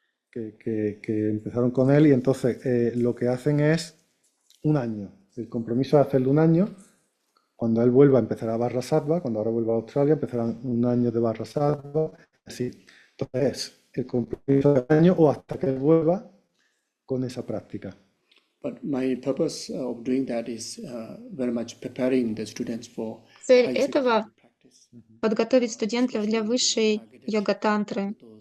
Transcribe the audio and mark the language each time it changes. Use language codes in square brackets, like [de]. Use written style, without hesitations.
[es] Que empezaron con él y entonces lo que hacen es un año. El compromiso es hacerlo un año. Cuando él vuelva empezará Barra Sattva, cuando ahora vuelva a Australia empezarán un año de Barra Sattva, así. Entonces el compromiso de un año o hasta que él vuelva con esa práctica. [en] But my purpose of doing that is very much preparing the students for [ru] Цель этого — подготовить студентов для высшей йога-тантры.